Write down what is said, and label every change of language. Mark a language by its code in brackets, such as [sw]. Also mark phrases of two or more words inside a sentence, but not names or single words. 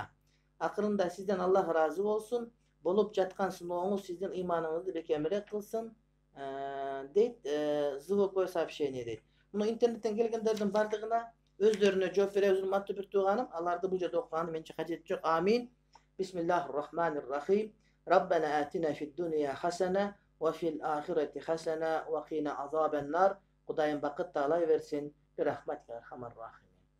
[ky] Акырында сизден Аллах ыраазы болсун. Болуп жаткан сынооңуз сиздин ыйманыңызды бекемирээк кылсын. Дейт [ru] звуковое сообщение [ky] дейт. Муну интернеттен келгендердин бардыгына өздөрүнө жооп беребиз, урматтуу бир тууганым. Аларды бул жерде окуганын менче кажети жок. Амин. [ar] بسم الله الرحمن الرحيم. ربنا آتنا في الدنيا حسنة وفي الآخرة حسنة وقنا عذاب النار. [ky] Кудайым бакыт таалай берсин. Бир рахмет [ar] يا أرحم الراحمين.